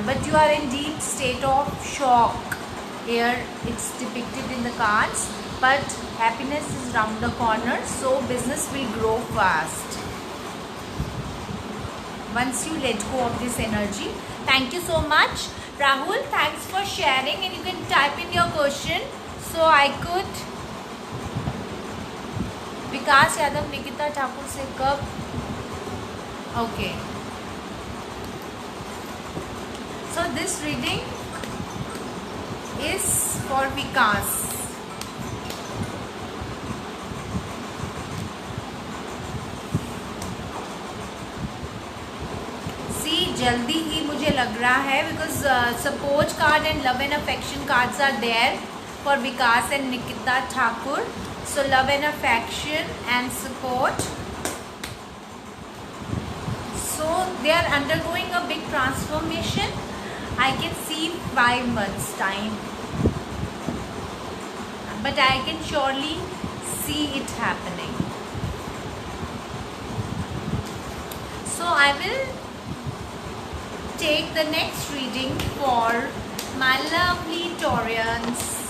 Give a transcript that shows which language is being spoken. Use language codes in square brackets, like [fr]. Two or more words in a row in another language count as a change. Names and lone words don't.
[en] But you are in deep state of shock. Here it's depicted in the cards, but happiness is round the corner, so business will grow fast once you let go of this energy. Thank you so much, Rahul. Thanks for sharing, and you can type in your question so I could. [hi] विकास यादव निकिता ठाकुर से कब? [en] Okay, so this reading is for Vikas. [hi] जल्दी ही मुझे लग रहा है, [en] because support card and love and affection cards are there for Vikas and Nikita Thakur. so love and affection and support. so they are undergoing a big transformation. I can see 5 months time, but I can surely see it happening. So I will take the next reading for my lovely Taurians.